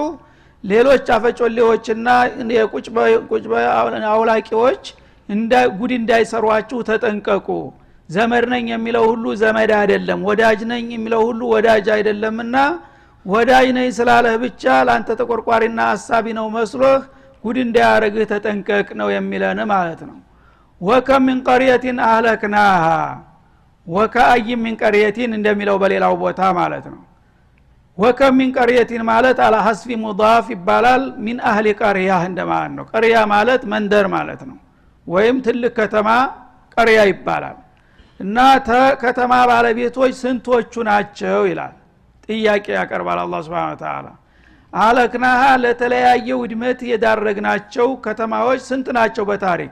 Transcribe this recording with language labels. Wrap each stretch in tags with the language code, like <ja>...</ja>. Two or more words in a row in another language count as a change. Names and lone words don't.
<am>ሌሎች አፈጮሌዎችና የቁጭ አውላቂዎች ጉድ እንዳይሰሯችሁ ተጠንቀቁ። ዘመድ ነኝ የሚለው ሁሉ ዘመድ አይደለም ወዳጅ ነኝ የሚለው ሁሉ ወዳጅ አይደለምና ወዳጅ ነኝ ስላለህ ብቻ ላንተ ተቆርቋሪና ሐሳቢ ነው መስሎህ ጉድ እንዳያረግህ ተጠንቀቅ ነው የሚለን ማለት ነው። ወከም</am> <ar>من قريه اهلكناها وكأي من قريه</ar> <am>እንደሚለው በሌላው ቦታ ማለት ነው። ወከም</am> <ar>من قريه</ar> <am>ማለት</am> <ar>على حسب مضاف</ar> <am>ይባላል</am> <ar>من اهل قريه</ar> <am>እንደማለት ነው። ቀሪያ ማለት መንደር ማለት ነው ወይም ትልቅ ከተማ ቀሪያ ይባላል። እና ከተማ ባለቤቶች ስንቶቹ ናቸው ይላል ጥያቄ ያቀርባል አላህ</am> <ar>سبحانه وتعالى።</ar> <am>አለክናሃ ለተለያየ ውድመት የዳረግናቸው ከተማዎች ስንት ናቸው በታሪክ?</am>